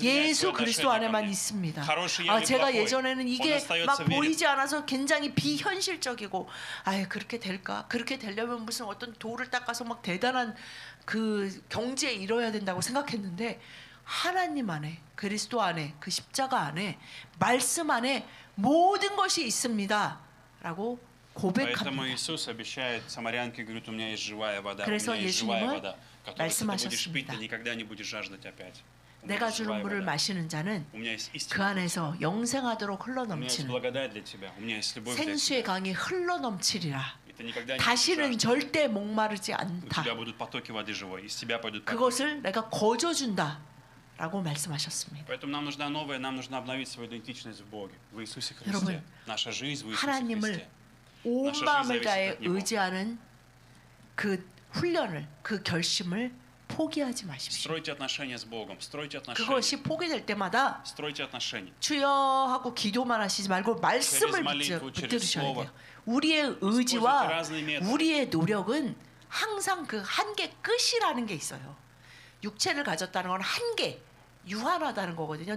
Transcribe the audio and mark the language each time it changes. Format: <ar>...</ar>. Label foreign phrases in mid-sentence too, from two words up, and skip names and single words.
<ko>예수 그리스도 안에만 있습니다. 제가 예전에는 이게 막 보이지 않아서 굉장히 비현실적이고 그렇게 될까? 그렇게 되려면 무슨 어떤 돌을 닦아서 막 대단한 그 경지에 이뤄야 된다고 생각했는데 하나님 안에 그리스도 안에 그 십자가 안에 말씀 안에 모든 것이 있습니다. 라고</ko> <ru>Поэтому Иисус обещает самарянке, говорит, у меня есть живая вода, у меня есть живая вода, которую ты будешь пить, ты никогда не будешь жаждать опять.</ru> <ko>내가 주는 물을 마시는 자는</ko> <ru>У меня есть</ru> <ko>그</ko> <ru>истина.</ru> <ko>안에서 영생하도록 흘러</ko> <ru>У меня есть</ru> <ko>넘치는</ko> <ru>благодать для тебя. У меня есть любовь для</ru> <ko>생수의</ko> <ru>тебя.</ru> <ko>강이 흘러 넘치리라.</ko> <ru>И ты никогда не будешь</ru> <ko>다시는</ko> <ru>жаждать.</ru> <ko>절대 목마르지</ko> <ru>У</ru> <ko>않다.</ko> <ru>тебя будут потоки воды живой. Из тебя пойдут потоки.</ru> <ko>그것을 내가 거저 준다라고 말씀하셨습니다.</ko> <ru>Поэтому нам нужна новая, нам нужно обновить свою идентичность в Боге, в Иисусе</ru> <ko>여러분,</ko> <ru>Христе. Наша жизнь в Иисусе</ru> <ko>하나님을</ko> <ru>Христе.</ru> <ko>온 마음을 다해 의지하는 그 훈련을, 그 결심을 포기하지 마십시오.</ko> <ru>Стройте отношения с Богом, стройте отношения.</ru> <ko>그것이 포기될 때마다</ko> <ru>Стройте отношения.</ru> <ko>주여 하고 기도만 하시지 말고 말씀을 붙들으셔야 돼요. 우리의 의지와 우리의 노력은 항상 그 한계 끝이라는 게 있어요. 육체를 가졌다는 건 한계, 유한하다는 거거든요.</ko>